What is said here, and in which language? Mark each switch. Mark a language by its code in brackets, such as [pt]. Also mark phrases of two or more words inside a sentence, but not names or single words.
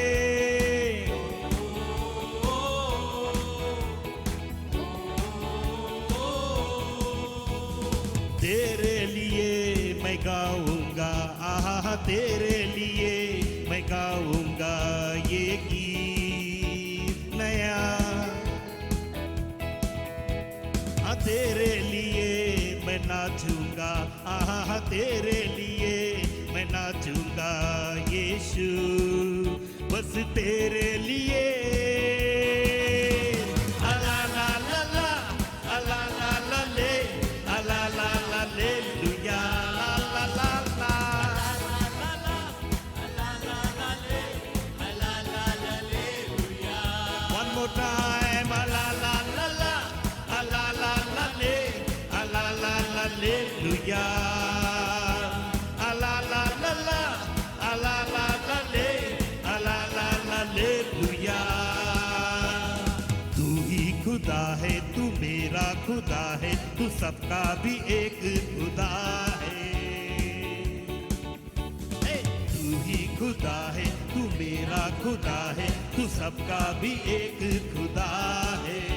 [hi] तेरे लिए मैं गाऊंगा, आहा तेरे लिए मैं गाऊंगा ये गीत नया। हाँ तेरे लिए मैं नाचूंगा, आहा तेरे लिए मैं नाचूंगा यीशु, बस तेरे लिए। अला ला ला ला, अला ला ला ले, अला ला ला ले लुया, ला ला ला ला। [en] One more time, ala la la la, ala la la le, ala la la hallelujah, ala la la la, ala la la le, ala la la hallelujah। [hi] तू ही खुदा है, तू मेरा खुदा है, तू सबका भी एक खुदा है। तू ही खुदा है, तू मेरा खुदा है, तू सबका भी एक खुदा है।